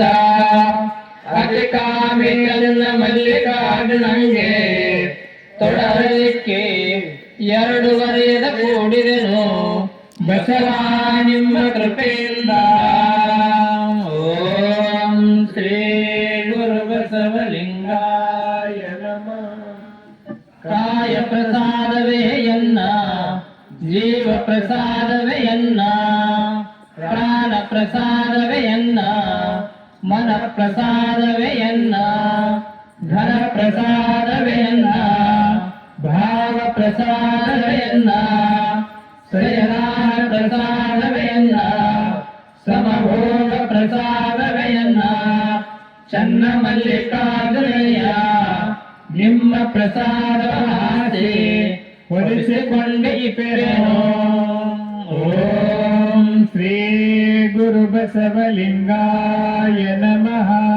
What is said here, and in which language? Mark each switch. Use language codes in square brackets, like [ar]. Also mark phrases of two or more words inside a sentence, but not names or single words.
[kn] ಅತಿ ಕಾಮಿಕಲಿನ ಮಲ್ಲಿಕಾರ್ಜುನಂಗೆ ತೊಡಲಿಕ್ಕೆ 2 ವರೆಯದ ಕೂಡಿದೆನು ಬಸವ ನಿಮ್ಮ ಕೃಪೆಯಿಂದ. [sa] ಓಂ ಶ್ರೀ ಗುರು ಬಸವಲಿಂಗಾಯ ನಮಃ. [kn] ಕಾಯ ಪ್ರಸಾದವೇ ಎನ್ನ, ಜೀವ ಪ್ರಸಾದವೇ ಎನ್ನ, ಪ್ರಾಣ ಪ್ರಸಾದವೇ ಎನ್ನ, ಮನ ಪ್ರಸಾದವೇ ಎನ್ನ, ಧನ ಪ್ರಸಾದವೇ ಎನ್ನ, ಭಾವ ಪ್ರಸಾದವೇ ಎನ್ನ, ಶಯನ ಪ್ರಸಾದವೇ ಎನ್ನ, ಸಮಭೋಗ ಪ್ರಸಾದವೇ ಎನ್ನ. ಚನ್ನ ಮಲ್ಲಿಕಾರ್ಜುನಯ್ಯ ನಿಮ್ಮ ಪ್ರಸಾದ ಆಸೆ ಹೊರಿಸಿಕೊಂಡೆ ಪೆರೆನೋ. [sa] ಓಂ ಶ್ರೀ ಗುರು ಬಸವಲಿಂಗಾಯ ನಮಃ.